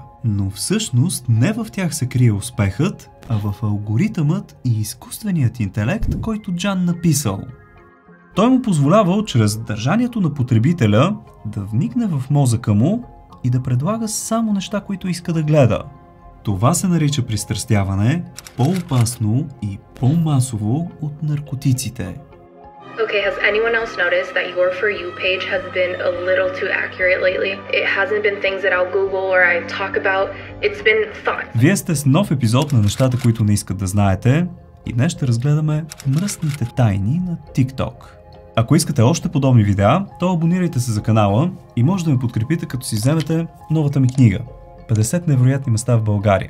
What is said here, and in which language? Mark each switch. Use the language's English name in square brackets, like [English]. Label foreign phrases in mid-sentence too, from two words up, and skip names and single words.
[Bulgarian] Но всъщност не в тях се крие успехът, а в алгоритъмът и изкуственият интелект, който Джан написал. Той му позволявал чрез държанието на потребителя да вникне в мозъка му и да предлага само неща, които иска да гледа. Това се нарича пристрастяване, по-опасно и по-масово от наркотиците. [English] Okay, has anyone else noticed that your For You page has been a little too accurate lately? It hasn't been things that I'll Google or I talk about. It's been thoughts. [Bulgarian] Вие сте с нов епизод на нещата, които не искат да знаете, и днес ще разгледаме мръсните тайни на TikTok. Ако искате още подобни видеа, то абонирайте се за канала и може да ме подкрепите, като си вземете новата ми книга 50 невероятни места в България.